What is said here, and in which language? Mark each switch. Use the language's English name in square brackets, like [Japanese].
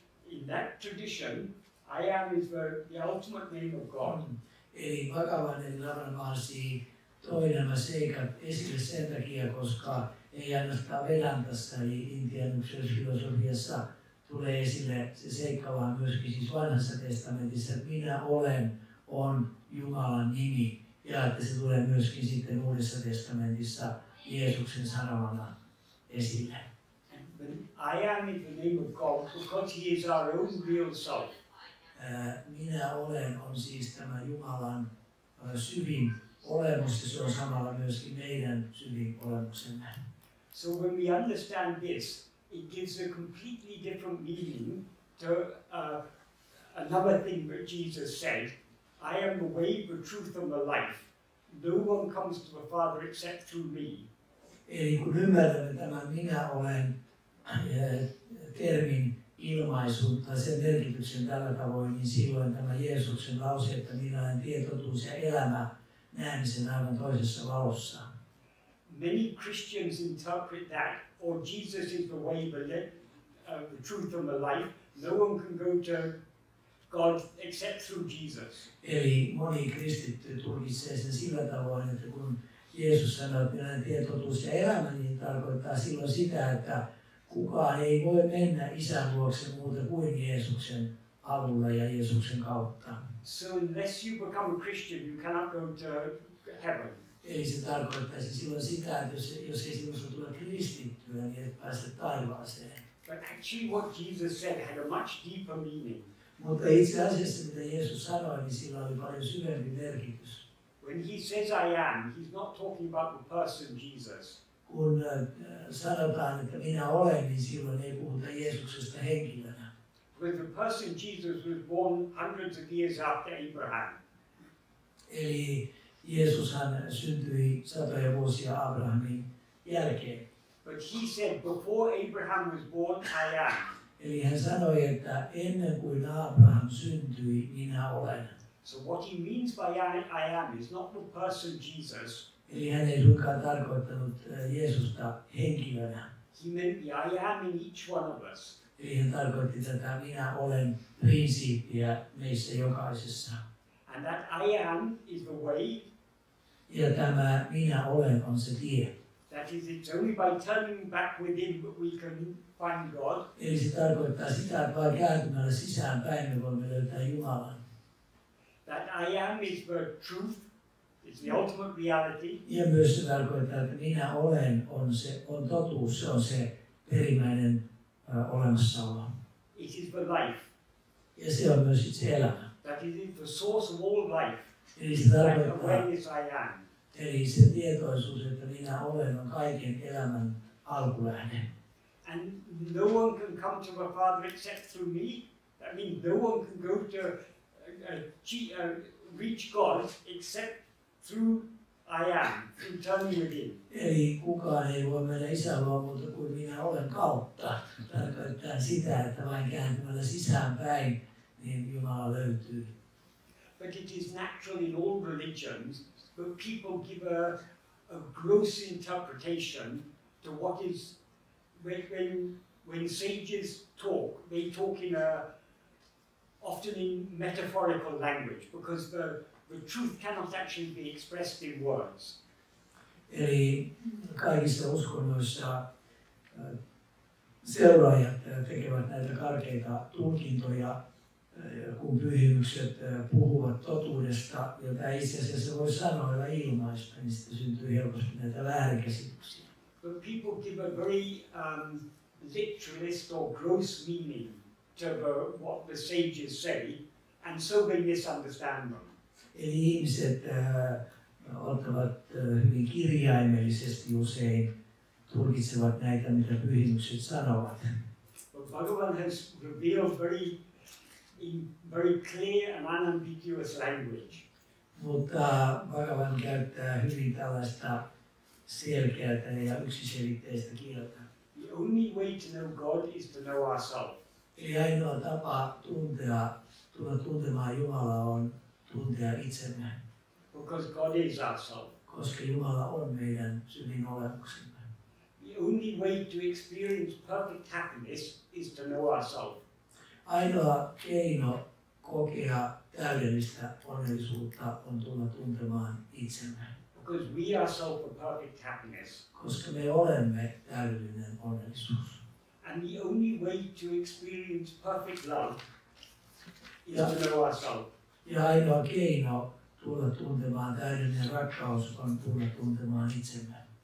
[English] In that tradition, I am is the ultimate name of God. [Finnish] Eli Bhagavan eli Nāṉ Ār toi nämä seikat esille sen takia, koska ei ainoastaan Vedantassa eli Intian filosofiassa tulee esille se seikka, vaan myöskin siis vanhassa testamentissa, että minä olen on Jumalan nimi, ja että se tulee myöskin sitten Uudessa testamentissa Jeesuksen sanomana esille. [English] I am is the name of God because he is our own real self. [Finnish] Minä olen on siis tämä Jumalan syvin olemus, ja se on samalla myöskin meidän syvin olemuksemme. [English] So when we understand this, it gives a completely different meaning to another thing that Jesus said, "I am the way, the truth and the life. No one comes to the Father except through me." [Finnish] Eli kun ymmärrämme tämän minä olen termin ilmaisun tai sen merkityksen tällä tavoin, niin silloin tämä Jeesuksen lause, että minä olen tie, totuus ja elämä, näemme sen aivan toisessa valossa. [English] Many Christians interpret that or Jesus is the way, the truth and the life. No one can go to God except through Jesus. [Finnish] Eli moni kristitty tulkitsee sen sillä tavoin, että kun Jeesus sanoo, että minä olen tie, totuus ja elämä, niin tarkoittaa silloin sitä, että kukaan ei voi mennä Isän luokse muuta kuin Jeesuksen avulla ja Jeesuksen kautta. [English] So unless you become a Christian, you cannot go to heaven. [Finnish] Eli se tarkoittaisi silloin sitä, että jos ei sinusta tule kristittyä, niin et pääse taivaaseen. [English] But actually what Jesus said had a much deeper meaning. [Finnish] Mutta itse asiassa, mitä Jeesus sanoi, niin sillä oli paljon syvempi merkitys. [English] When he says I am, he's not talking about the person Jesus. [Finnish] Kun sanotaan, että minä olen, niin silloin ei puhuta Jeesuksesta henkilönä. [English] Because the person Jesus was born hundreds of years after Abraham. [Finnish] Eli Jeesushan syntyi satoja vuosia Abrahamin jälkeen. [English] But he said, before Abraham was born, I am. [Finnish] Eli hän sanoi, että ennen kuin Abraham syntyi, minä olen. [English] So what he means by I am is not the person Jesus. [Finnish] Eli hän ei suinkaan tarkoittanut Jeesusta henkilönä. [English] He meant the I am in each one of us. [Finnish] Eli hän tarkoitti tätä minä olen prinsiippiä meissä jokaisessa. [English] And that I am is the way. [Finnish] Ja tämä minä olen on se tie. [English] That is, it's only by turning back within that we can find God. [Finnish] Eli se tarkoittaa sitä, että vain kääntymällä sisäänpäin me voimme löytää Jumalan. [English] That I am is the truth. It's the ultimate reality. [Finnish] Ja myös se tarkoittaa, että minä olen on totuus, se on se perimmäinen olemassaolo. [English] It is the life. [Finnish] Ja se on myös itse elämä. [English] That is the source of all life. [Finnish] Eli se [English] That [Finnish] tarkoittaa, [English] awareness I am. [Finnish] eli se tietoisuus, että minä olen, on kaiken elämän alkulähde. [English] And no one can come to the Father except through me. That means no one can go to reach God except through I am, through turning within. [Finnish] Eli kukaan ei voi mennä Isän luo muuta kuin minä olen kautta. Tarkoittaa sitä, että vain kääntymällä sisäänpäin, niin Jumala löytyy. [English] But it is natural in all religions, but people give a gross interpretation to what is, when sages talk, they talk often in metaphorical language, because the truth cannot actually be expressed in words. [Finnish] Eli kaikissa uskonnoissa seuraajat tekevät näitä karkeita tulkintoja, kun pyhimykset puhuvat totuudesta, jota itse asiassa voi sanoilla ilmaista, niin sitten syntyy helposti näitä väärinkäsityksiä. [English] But people give a very literalist or gross meaning to what the sages say, and so they misunderstand them. [Finnish] Eli ihmiset ottavat hyvin kirjaimellisesti usein, tulkitsevat näitä, mitä pyhimykset sanovat. [English] But Bhagavan has revealed in very clear and unambiguous language. [Finnish] Mutta Bhagavan käyttää hyvin tällaista selkeää ja yksiselitteistä kieltä. [English] The only way to know God is to know ourselves. [Finnish] Eli ainoa tapa tulla tuntemaan Jumalaa on tuntea itsemme. [English] Because God is ourselves. [Finnish] Koska Jumala on meidän syvin olemuksemme. [English] The only way to experience perfect happiness is to know ourselves. [Finnish] Ainoa keino kokea täydellistä onnellisuutta on tulla tuntemaan itsemme. [English] Because we ourselves are perfect happiness. [Finnish] Koska me olemme täydellinen onnellisuus. [English] And the only way to experience perfect love is to know ourselves. [Finnish] Ja ainoa keino tulla tuntemaan täydellinen rakkaus on tulla tuntemaan itsemme.